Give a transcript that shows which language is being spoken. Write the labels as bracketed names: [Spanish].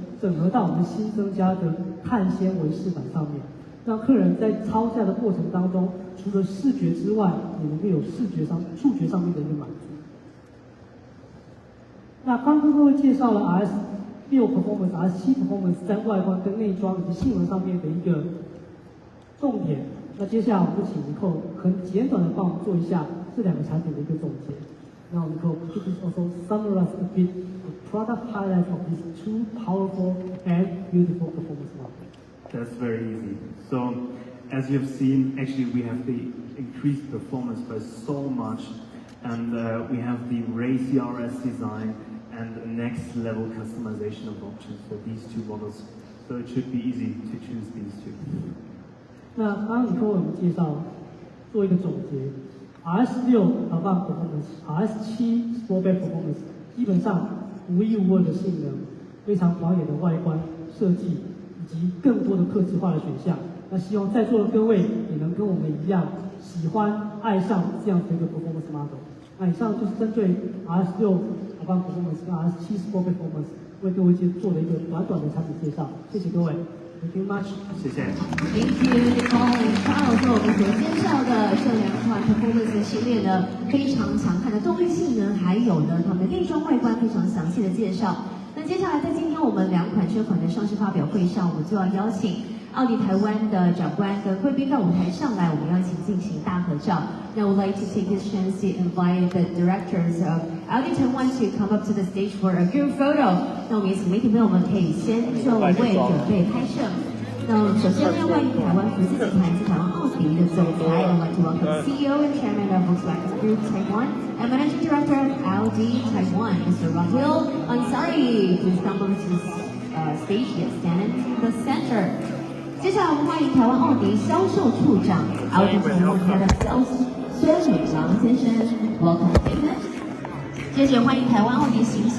[Chinese] 整合到我们新增加的碳纤维饰板上面，让客人在操驾的过程当中，除了视觉之外，也能够有触觉上面的一个满足。那刚跟各位介绍了 RS6 Performance、RS7 Performance 在外观跟内装以及性能上面的一个重点。那接下来我们就请Nicole很简短的帮我们做一下这两个产品的一个总结。 [English] Now Nicole, could you also summarize a bit the product highlights of these two powerful and beautiful performance models? That's very easy. So, as you have seen, actually we have the increased performance by so much, and we have the racy RS design and the next level customization of options for these two models. So it should be easy to choose these two. [Chinese] 那刚刚你跟我们介绍，做一个总结 ，RS6 Avant Performance、RS7 Sportback Performance 基本上无一无二的性能，非常华丽的外观设计，以及更多的客制化的选项。那希望在座的各位也能跟我们一样，喜欢爱上这样的一个 performance model。那以上就是针对 RS6 Avant Performance 跟 RS7 Sportback Performance 为各位做了一个短短的产品介绍。谢谢各位。 [English] Thank you much， [Chinese] 谢谢。 [English] Thank you, Nicole and Charles。 [Chinese] 我们所介绍的这两款 Performance 系列呢，非常强悍的动力性能，还有呢它们的内装外观非常详细的介绍。那接下来在今天我们两款车款的上市发表会上，我们就要邀请奥迪台湾的长官跟贵宾到舞台上来，我们要一起进行大合照。 [English] Now I would like to take this chance to invite the directors of Audi Taiwan to come up to the stage for a group photo。 [Chinese] 那我们也请媒体朋友们可以先就位准备拍摄。那首先呢，欢迎台湾福斯集团及台湾奥迪的总裁 [English] ，I'd like to welcome CEO and Chairman of Volkswagen Group Taiwan and Managing Director of Audi Taiwan, Mr. Rahul Ansari. Please come over to the stage and stand in the center。 [Chinese] 接下来我们欢迎台湾奥迪销售处长 [English] Audi Taiwan Head of Sales [Chinese] 孙宇郎先生 ， [English] Welcome。 [Chinese] 接着欢迎台湾奥迪行销